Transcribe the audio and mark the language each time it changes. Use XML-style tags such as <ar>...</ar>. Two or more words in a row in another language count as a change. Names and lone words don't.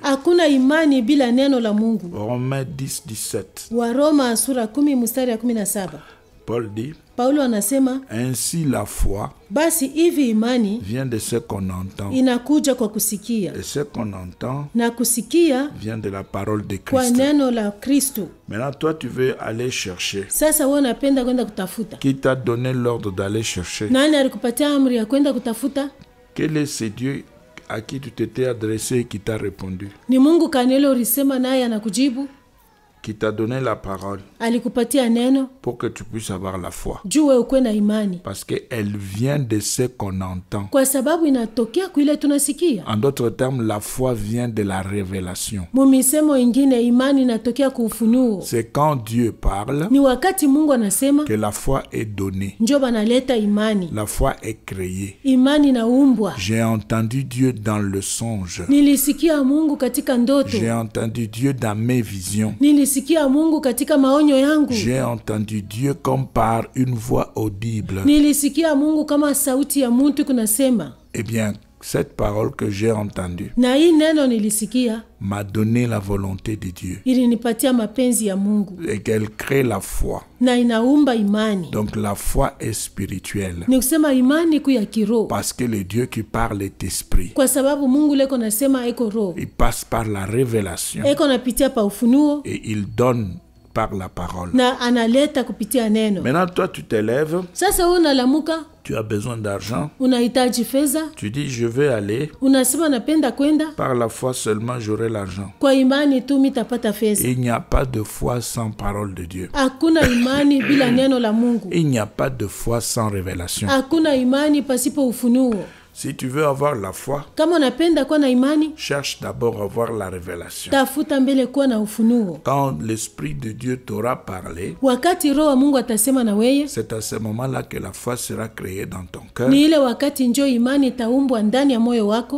<sw>Hakuna imani bila neno la Mungu.</sw> <fr>Romains 10, 17.</fr> <sw>Wa Roma sura 10 mstari ya 17.</sw> <fr>Paul dit,</fr> <sw>Paulo anasema,</sw> <fr>ainsi la foi</fr> <sw>basi hivi imani</sw> <fr>vient de ce qu'on entend.</fr> <sw>Inakuja kwa kusikia.</sw> <fr>Et ce qu'on entend</fr> <sw>na kusikia</sw> <fr>vient de la parole de Christ.</fr> <sw>Kwa neno la Kristo.</sw> <fr>Maintenant toi tu veux aller chercher.</fr> <sw>Sasa wewe unapenda kwenda kutafuta.</sw> <fr>Qui t'a donné l'ordre d'aller chercher?</fr> <sw>Nani alikupatia amri ya kwenda kutafuta?</sw> <fr>Quel est ce Dieu à qui tu t'étais adressé et qui t'a répondu?</fr> <sw>Ni Mungu kanelo ulisema naye anakujibu.</sw> <fr>Qui t'a donné la parole</fr> <sw>alikupatia neno</sw> <fr>pour que tu puisses avoir la foi.</fr> <sw>Juu ukwe na imani.</sw> <fr>Parce qu'elle vient de ce qu'on entend.</fr> <sw>Kwa sababu inatokea kuile tunasikia.</sw> <fr>En d'autres termes, la foi vient de la révélation.</fr> <sw>Mumisemo ingine imani inatokea kwa ufunuo.</sw> <fr>C'est quand Dieu parle</fr> <sw>ni wakati Mungu anasema</sw> <fr>que la foi est donnée.</fr> <sw>Njo banaleta imani.</sw> <fr>La foi est créée.</fr> <sw>Imani inaumbwa.</sw> <fr>J'ai entendu Dieu dans le songe.</fr> <sw>Nilisikia Mungu katika ndoto.</sw> <fr>J'ai entendu Dieu dans mes visions.</fr> <sw>Nilisikia Mungu katika maonyo yangu.</sw> <fr>J'ai entendu Dieu comme par une voix audible.</fr> <sw>Nilisikia Mungu kama sauti ya mtu kunasema.</sw> <fr>Eh bien, cette parole que j'ai entendue</fr> <sw>na hii neno nilisikia</sw> <fr>m'a donné la volonté de Dieu.</fr> <sw>Ilinipatia mapenzi ya Mungu.</sw> <fr>Et qu'elle crée la foi.</fr> <sw>Na inaumba imani.</sw> <fr>Donc la foi est spirituelle.</fr> <sw>Ni kusema imani ku ya kiroho.</sw> <fr>Parce que le Dieu qui parle est esprit.</fr> <sw>Kwa sababu Mungu leko nasema eko roho.</sw> <fr>Il passe par la révélation.</fr> <sw>Eko napitia pa ufunuo.</sw> <fr>Et il donne par la parole.</fr> <sw>Na analeta kupitia neno.</sw> <fr>Maintenant toi tu t'élèves.</fr> <sw>Sasa wewe unalamuka.</sw> <fr>Tu as besoin d'argent.</fr> <sw>Unahitaji fedha.</sw> <fr>Tu dis je vais aller.</fr> <sw>Unasema napenda kwenda.</sw> <fr>Par la foi seulement j'aurai l'argent.</fr> <sw>Kwa imani tu mitapata fedha.</sw> <fr>Il n'y a pas de foi sans parole de Dieu.</fr> <sw>Hakuna imani bila neno la Mungu.</sw> <fr>Il n'y a pas de foi sans révélation.</fr> <sw>Hakuna imani pasipo ufunuo.</sw> <fr>Si tu veux avoir la foi,</fr> <sw>kama unapenda kuwa na imani,</sw> <fr>cherche d'abord à avoir la révélation.</fr> <sw>Tafuta mbele kuwa na ufunuo.</sw> <fr>Quand l'esprit de Dieu t'aura parlé,</fr> <sw>wakati roho wa Mungu atasema na wewe,</sw> <fr>c'est à ce moment-là que la foi sera créée dans ton cœur.</fr> <sw>Ni ile wakati njo imani taumbwa ndani ya moyo wako.</sw>